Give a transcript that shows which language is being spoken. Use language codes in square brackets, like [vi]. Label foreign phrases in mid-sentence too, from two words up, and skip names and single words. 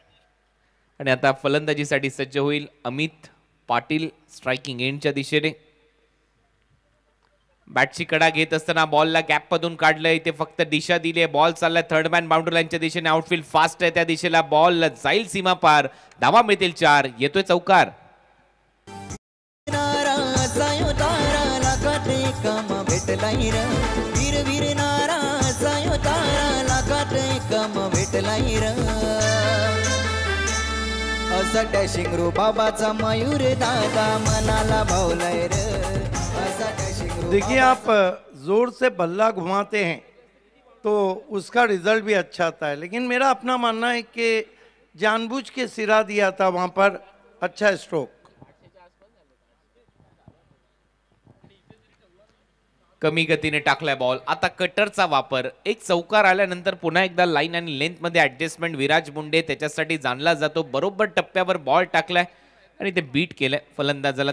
[mr] आणि आता फलंदाजीसाठी सज्ज होईल अमित पाटील स्ट्रायकिंग एंडच्या दिशेने. बॅटची कडा घेत असताना बॉलला गॅप मधून काढलंय, इथे फक्त दिशा दिली आहे, बॉल चाललाय थर्ड मॅन बाउंड्री लाईनच्या दिशेने, आउटफील्ड फास्ट आहे त्या दिशेला, बॉल जाईल सीमा पार, धावा मिळतील 4, येतोय चौकार. कम भेटलाई र वीर वीर नाराचा तारा लाखात कम भेटलाई र असा डॅशिंग रो बाबाचा मयूर दादा मनाला भावलाय र असा डॅशिंग रो. [hi] देखिए, आप जोर से बल्ला घुमाते हैं तो उसका रिजल्ट भी अच्छा आता है, लेकिन मेरा अपना मानना है कि जानबूझ के सिरा दिया था वहां पर, अच्छा स्ट्रोक. [mr] कमी गतीने टाकलाय बॉल, आता कटरचा वापर, एक चौकार आल्यानंतर पुन्हा एकदा लाईन आणि लेंथ मध्ये ऍडजस्टमेंट विराज मुंडे त्याच्यासाठी जाणला जातो. बरोबर टप्प्यावर बॉल टाकलाय आणि ते बीट केलंय फलंदाजाला.